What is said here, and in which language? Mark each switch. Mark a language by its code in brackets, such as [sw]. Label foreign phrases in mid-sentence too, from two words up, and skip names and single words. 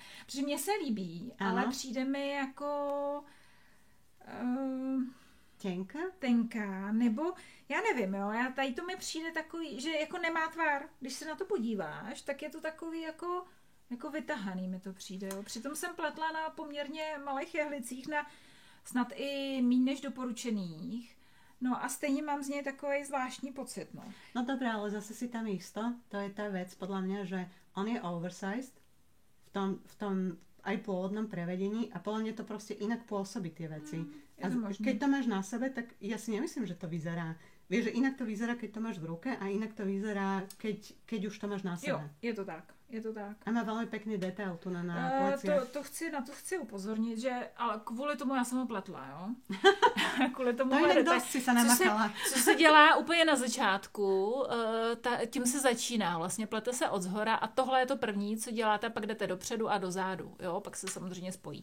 [cs] Protože mně se líbí, ale přijde mi jako tenká, nebo já nevím, jo, tady to mi přijde takový, že jako nemá tvar. Když se na to podíváš, tak je to takový jako jako vytahaný mi to přijde. Jo. Přitom jsem pletla na poměrně malých jehlicích, na snad i míň než doporučených. No a stejně mám z něj takový zvláštní pocit. [sk] No dobré, ale zase si tam isto. To je tá vec, podľa mňa, že on je oversized v tom aj pôvodnom prevedení a podľa mňa to proste inak pôsobí tie veci. A keď to máš na sebe, tak ja si nemyslím, že to vyzerá. Vieš, že inak to vyzerá, keď to máš v ruke a inak to vyzerá, keď už to máš na sebe. [cs] Jo, je to tak. A [sk] má veľmi pekný detail tu na pleciach. [cs] Na to chci upozornit, že ale kvůli tomu já jsem ho pletla, jo. Kvůli tomu to jinak dost si se namakala. Co se dělá úplně na začátku, tím se začíná, vlastně plete se od zhora a tohle je to první, co děláte, pak jdete dopředu a dozadu, jo, pak se samozřejmě spojí.